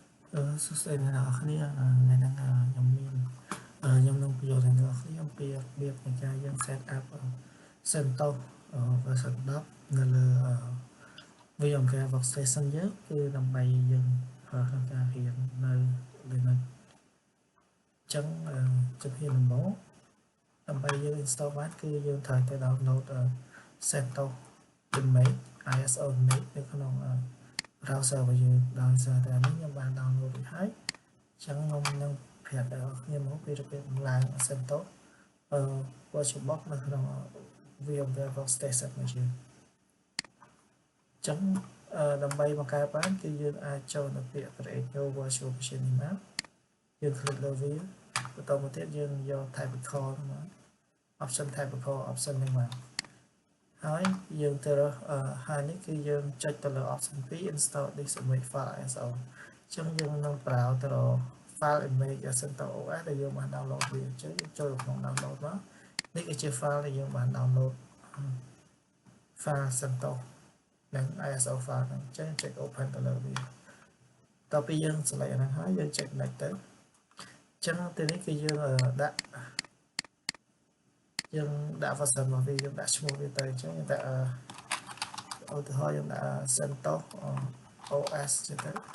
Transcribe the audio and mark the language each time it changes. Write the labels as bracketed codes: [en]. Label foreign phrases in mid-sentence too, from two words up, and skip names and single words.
[km] សួស្តីអ្នកនរគ្នាថ្ងៃហ្នឹងខ្ញុំមានខ្ញុំនឹងបញ្យល់អ្នកនរគ្នាអំពីរបៀបនៃការយើង [en] set up CentOS version 10 [km] នៅលើ VMware Workstation យើងគឺដើម្បីយើងប្រើក្នុងការរៀននៅ Linux អញ្ចឹងជំហានដំបូងដើម្បីយើង install បានគឺយើងត្រូវតែ download CentOS [en] Image ISO Image [km] នៅក្នុង browser របស់យើងដោយសារតែនេះខ្ញុំបាន download រួចហើយអញ្ចឹងខ្ញុំនឹងប្រាប់ដល់ខ្ញុំមកពីរបៀបឡើង CentOS VirtualBox នៅក្នុង VMware Workstation របស់យើងអញ្ចឹងដើម្បីបង្កើតបានគឺ យើងអាចចូលនៅពាក្យ [en] create new virtual machine [km] នេះមកយើង click លើវាបន្តមកទៀតយើងយក typical មក [en] option typical option [km] នេះមកហើយយើងទៅ រកហើយនេះគឺយើងចុចទៅលើ [en] option 2 install this image file ISO [km] អញ្ចឹងយើងនឹងប្រើទៅរក [en] file image CentOS OS [km] ដែលយើងបាន download វាអញ្ចឹងយើងចូលក្នុង download មកនេះគឺជា file ដែលយើងបាន download file CentOS និង [en] ISO file [km] ហ្នឹងអញ្ចឹងចុច open ទៅលើវាតទៅពីយើង select អាហ្នឹងហើយយើងចុច next ទៅអញ្ចឹងទីនេះគឺយើងដាក់ version របស់វាយើងដាក់ឈ្មោះវាទៅអញ្ចឹងយើងដាក់ឧទាហរណ៍យើងដាក់ [en] CentOS OS [km] ចឹងទៅ